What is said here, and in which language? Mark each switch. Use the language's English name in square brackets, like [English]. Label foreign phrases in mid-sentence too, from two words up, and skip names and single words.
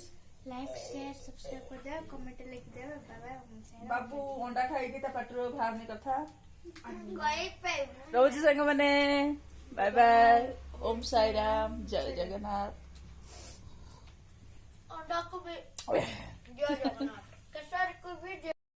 [English] like share subscribe [Odia] କରିଦେବା, କମେଣ୍ଟ ଲେଖିଦେବା। ବାବା ବାବୁ ଅଣ୍ଡା ଖାଇକି ତା ପାଟିରୁ ବାହାରୁନି କଥା। ରହୁଛି ସାଙ୍ଗମାନେ, [English] bye bye, [Odia] ଓମ୍ ସାଇରାମ, ଜୟ ଜଗନ୍ନାଥ। [Hindi] अंडा को भी जय जगन्नाथ केसर को भी जय